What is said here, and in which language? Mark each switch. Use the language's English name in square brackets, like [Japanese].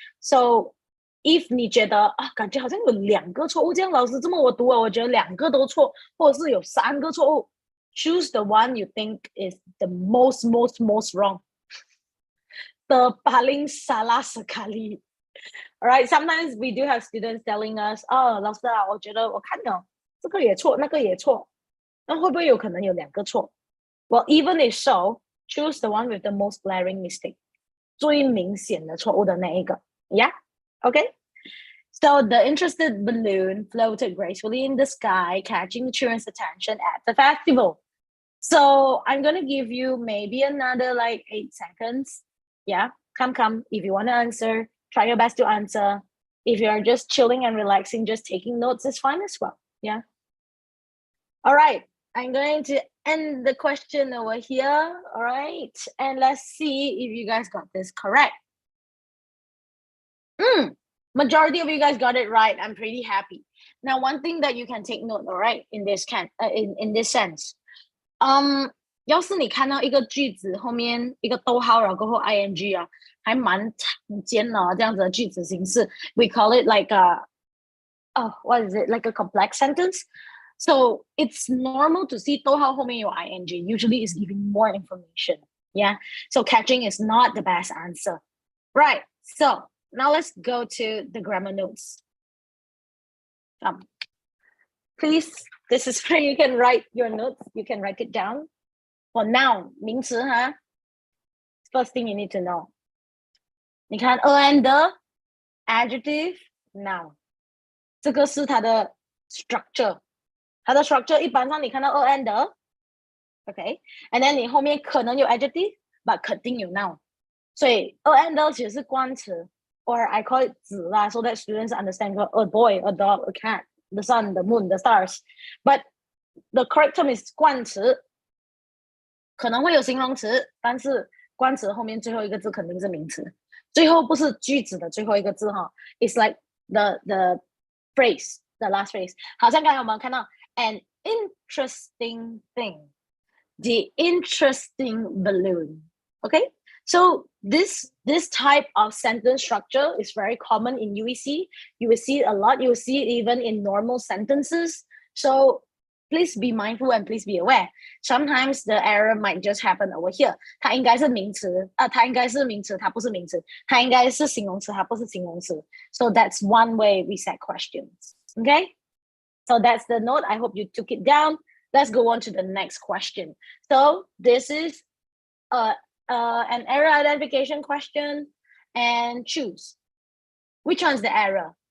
[Chinese] So if 你觉得感觉好像有2个错误，这样老师这么我读了，我觉得2个都错，或者是有3个错误 ， [English] choose the one you think is the most wrong. [Malay] The paling salah sekali. [English] All right. Sometimes we do have students telling us, [Chinese] 老师啊，我觉得我看了这个也错，那个也错，那会不会有可能有2个错？ [English] Well, even if so, choose the one with the most glaring mistake. [Chinese] 最明显的错误的那一个 Yeah. [English] Okay. So the interested balloon floated gracefully in the sky, catching the children's attention at the festival. So I'm gonna give you maybe another like 8 seconds. Yeah, come. If you want to answer, try your best to answer. If you're just chilling and relaxing, just taking notes is fine as well. Yeah. All right. I'm going to end the question over here. All right. And let's see if you guys got this correct. Majority of you guys got it right. I'm pretty happy. Now, one thing that you can take note, all right, in this sense. [Chinese] 要是你看到一个句子后面一个逗号，然后过后 ing 啊，还蛮常见的这样子的句子形式。 [English] We call it like what is it? Like a complex sentence. So it's normal to see [Chinese] 逗号后面有 [English] ing. Usually it's giving more information. Yeah. So catching is not the best answer. Right. So now let's go to the grammar notes. Please, this is where you can write your notes. You can write it down. For noun, [Chinese] 名词哈 [English] First thing you need to know. [Chinese] 你看 [English] and the adjective noun. [Chinese] 这个是它的 structure. 它的 structure 一般上你看到 and the, okay? [English] And then [Chinese] 你后面可能有 [English] adjective, but [Chinese] 肯定有 [English] noun. [Chinese] 所以 [English] and the [Chinese] 其实是冠词 [English] or I call it 子啦 so that students understand a boy, a dog, a cat, the sun, the moon, the stars. But the correct term is [Chinese] 冠词可能会有形容词，但是冠词后面最后一个字肯定是名词，最后不是句子的最后一个字哈 [English] It's like the phrase, the last phrase. [Chinese] 好像刚才我们看到 an interesting thing, the interesting balloon. [English] Okay, so this type of sentence structure is very common in UEC. You will see it a lot. You will see it even in normal sentences. So please be mindful and please be aware. Sometimes the error might just happen over here. [Chinese] 它应该是名词，它应该是名词，它不是名词。它应该是形容词，它不是形容词。 [English] So that's one way we set questions. Okay? So that's the note. I hope you took it down. Let's go on to the next question. So this is an error identification question and choose. Which one's the error?